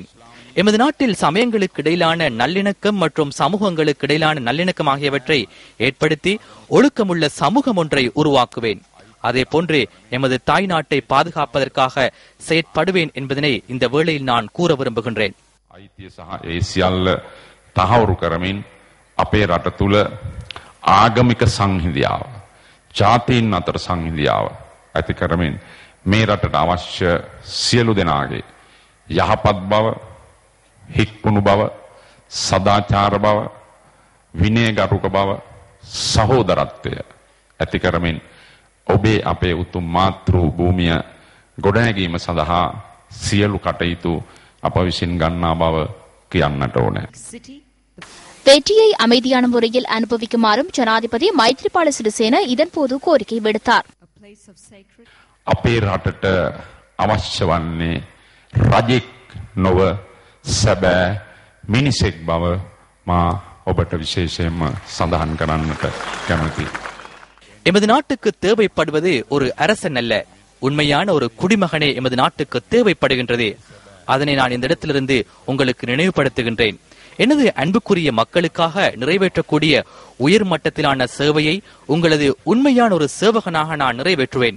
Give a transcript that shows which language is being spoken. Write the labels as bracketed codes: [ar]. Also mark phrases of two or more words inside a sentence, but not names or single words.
[ta] எமது நாட்டில் சமயங்களுக்கு இடையிலான நல்லிணக்கம் மற்றும் சமூகங்களுக்கு இடையிலான நல்லிணக்கம் ஆகியவற்றை ஏற்படுத்தி ஒழுக்கமுள்ள சமூகம் ஒன்றை உருவாக்குவேன். அதே போன்று எமது தாய் நாட்டை பாதுகாப்பதற்காக செயற்படுவேன் என்பதனை இந்த வேளையில் நான் கூற விரும்புகின்றேன். [si] තහවුරු කරමින් අපේ රට තුළ ආගමික සංහිඳියාව, ජාතීන් අතර සංහිඳියාව ඇති කරමින් මේ රටට අවශ්‍ය සියලු දෙනාගේ යහපත් බව, හික්මුණු බව, සදාචාර බව, විනයගරුක බව, සහෝදරත්වය ඇති කරමින් ඔබේ අපේ උතුම් මාතෘ භූමිය ගොඩනැගීම සඳහා සියලු කටයුතු අප විසින් ගන්නා බව කියන්නට ඕනේ. [ta] வெற்றியை அமைதியான முறையில் அனுபவிக்குமாறும் ஜனாதிபதி மைத்ரிபால சிறிசேன இதன்போது கோரிக்கை விடுத்தார். [si] අපේ රටට අවශ්‍ය වන්නේ රජෙක් නොව සැබෑ මිනිසෙක් බව මා ඔබට විශේෂයෙන්ම සඳහන් කරන්නට කැමැතියි. [ta] எமது நாட்டுக்கு தேவைப்படுவது ஒரு அரசன் அல்ல, உண்மையான ஒரு குடிமகனே எமது நாட்டுக்கு தேவைப்படுகின்றது. அதனை நான் இந்த இடத்திலிருந்து உங்களுக்கு நினைவுபடுத்துகின்றேன். எனது அன்புக்குரிய மக்களுக்காக நிறைவேற்றக்கூடிய உயர் மட்டத்திலான சேவையை உங்களது உண்மையான ஒரு சேவகனாக நான் நிறைவேற்றுவேன்.